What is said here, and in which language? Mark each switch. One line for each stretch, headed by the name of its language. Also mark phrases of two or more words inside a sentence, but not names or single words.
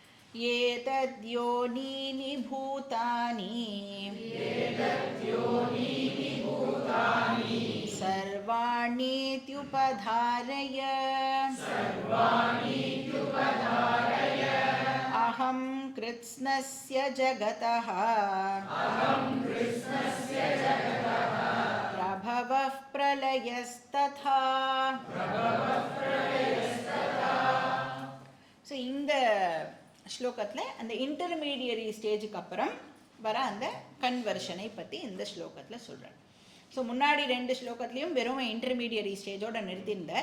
Sanskrit: एतद्योनीनि भूतानि सर्वाणीत्युपधारय अहं कृत्स्नस्य जगतः प्रभवः प्रलयस्तथा.
Tamil: ஸோ இந்த ஸ்லோகத்தில் அந்த
English: intermediary stage
Tamil: அப்புறம் வர அந்த கன்வர்ஷனை பற்றி இந்த ஸ்லோகத்தில் சொல்கிறார். ஸோ முன்னாடி 2 ஸ்லோகத்துலேயும் வெறும்
English: intermediary stage
Tamil: நிறுத்தியிருந்தார்.